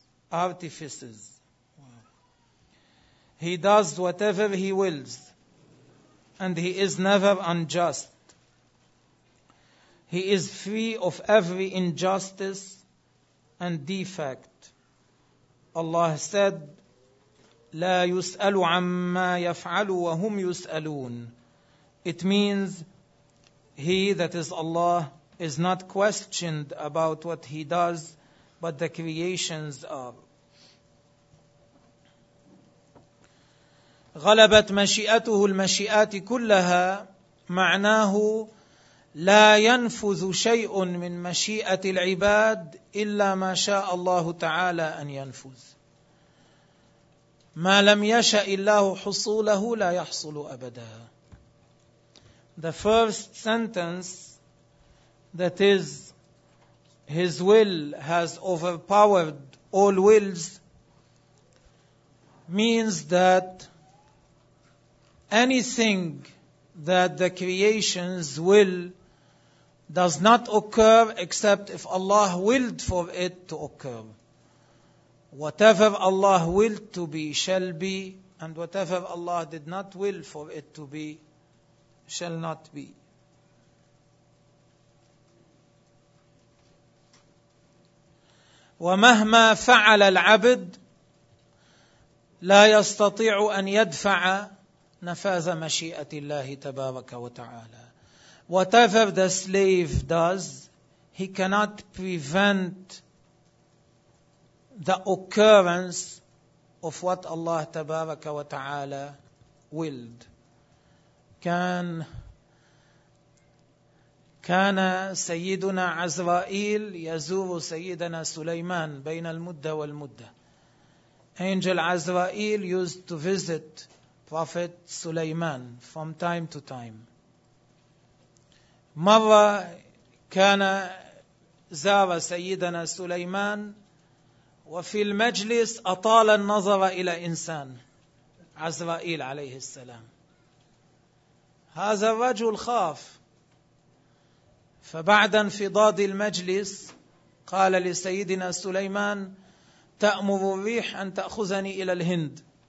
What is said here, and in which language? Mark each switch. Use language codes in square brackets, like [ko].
[en] Wow. He does whatever he wills, and he is never unjust. He is free of every injustice and defect. Allah said, [ar] لا يسأل عما يفعل وهم يسألون. [en] It means, he that is Allah is not questioned about what he does, but the creations are. [ar] غلبت مشيئته المشيئات كلها معناه لا ينفذ شيء من مشيئة العباد إلا ما شاء الله تعالى أن ينفذ. ما لم يشأ الله حصوله لا يحصل أبدا. [en] The first sentence, that is, his will has overpowered all wills, means that anything that the creations will does not occur except if Allah willed for it to occur. Whatever Allah willed to be shall be And whatever Allah did not will for it to be, shall not be. [ar] ومهما فعل العبد لا يستطيع أن يدفع نفاذ مشيئة الله تبارك وتعالى. [en] Whatever the slave does, he cannot prevent the occurrence of what Allah تبارك وتعالى willed. [ar] كان سيدنا عزرائيل يزور سيدنا سليمان بين المدة والمدة. [en] Angel عزرائيل used to visit Prophet سليمان from time to time. [ar] مرة كان زار سيدنا سليمان وفي المجلس أطال النظر إلى إنسان عزرائيل عليه السلام. هذا الرجل خاف، فبعد انفضاض المجلس قال لسيدنا سليمان: تأمر الريح أن تأخذني إلى الهند.